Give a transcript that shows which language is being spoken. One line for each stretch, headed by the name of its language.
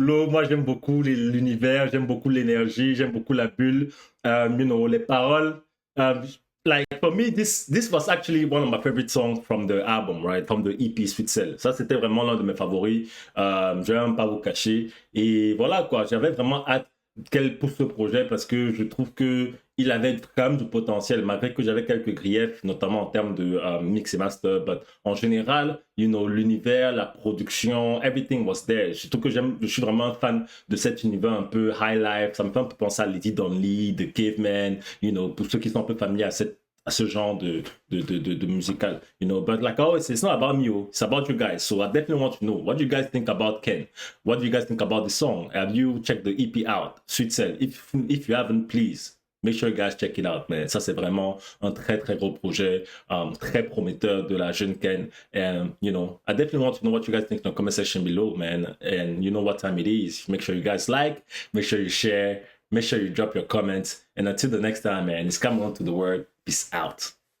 French: Moi, j'aime beaucoup l'univers, j'aime beaucoup l'énergie, j'aime beaucoup la bulle, les paroles.
English: Like, for me, this was actually one of my favorite songs from the album, right? From the EP Sweet Cell.
French: Ça, c'était vraiment l'un de mes favoris. Je vais même pas vous cacher. Et voilà, quoi. J'avais vraiment hâte qu'elle pousse ce projet parce que je trouve que il avait quand même du potentiel, malgré que j'avais quelques griefs, notamment en termes de mix et master, but en général, l'univers, la production, everything was there. Surtout que je suis vraiment un fan de cet univers un peu high life, ça me fait un peu penser à Lady Donley, The Caveman, pour ceux qui sont un peu familiers à ce genre de musical,
English: but like always, it's not about me, it's about you guys. So I definitely want to know, what do you guys think about Ken? What do you guys think about the song? Have you checked the EP out, Sweet Cell? If you haven't, please, make sure you guys check it out, man.
French: Ça, c'est vraiment un très, très gros projet, très prometteur de la jeune Ken.
English: And, I definitely want to know what you guys think in the comment section below, man. And you know what time it is. Make sure you guys like, make sure you share, make sure you drop your comments. And until the next time, man, it's Cameron to the word. Peace out.